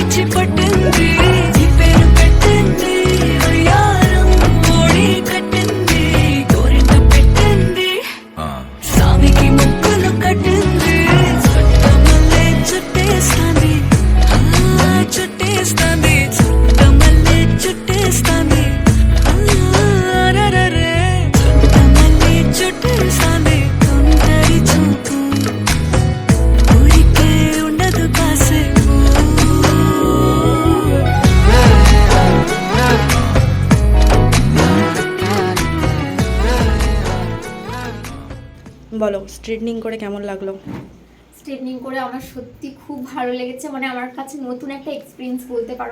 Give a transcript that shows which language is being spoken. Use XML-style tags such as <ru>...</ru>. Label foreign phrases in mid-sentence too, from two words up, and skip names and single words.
<te>పట్టింది నీ పేరు పెట్టింది వయ్యారం ఓడి కట్టింది గోరింట పెట్టింది స్వామికి ముక్కులు కట్టింది చుట్టమల్లే చుట్టేస్తాంది చుట్టేస్తాంది చుట్టమల్లే చుట్టేస్తాంది రరరే చుట్టమల్లే చుట్టేస్తాంది తొందరి చూపు ఊరికే ఉండదు కాసేపు</te> <bn>বলো স্ট্রেটনিং করে কেমন লাগলো? স্ট্রেটনিং করে আমার সত্যি খুব ভালো লেগেছে, মানে আমার কাছে নতুন একটা এক্সপিরিয়েন্স বলতে পারো।</bn>